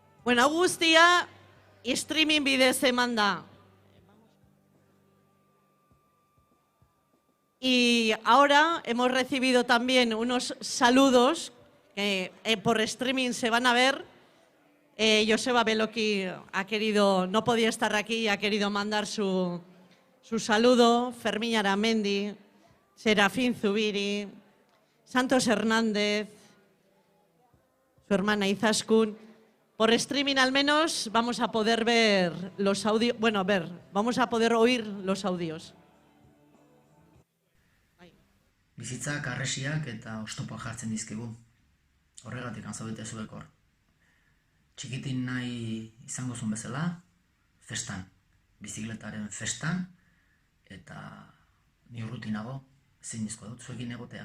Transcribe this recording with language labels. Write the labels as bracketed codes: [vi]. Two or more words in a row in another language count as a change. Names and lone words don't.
[eu] Bueno, hau guztia streaming bidez eman da. [es] Y ahora hemos recibido también unos saludos que por streaming se van a ver. Joseba Beloki ha querido, no podía estar aquí y ha querido mandar su saludo. Fermín Aramendi, Serafín Zubiri, Santos Hernández, su hermana Izaskun. Por streaming al menos vamos a poder ver los audios, vamos a poder oír los audios. [eu] Bizitzak harresiak eta oztopoak jartzen dizkigu. Horregatik zaudete zuek hor. Txikitin nahi izango zuen bezala, festan, bizikletaren festan, eta ni urruti nago, ezin dizko dut zuekin egotea.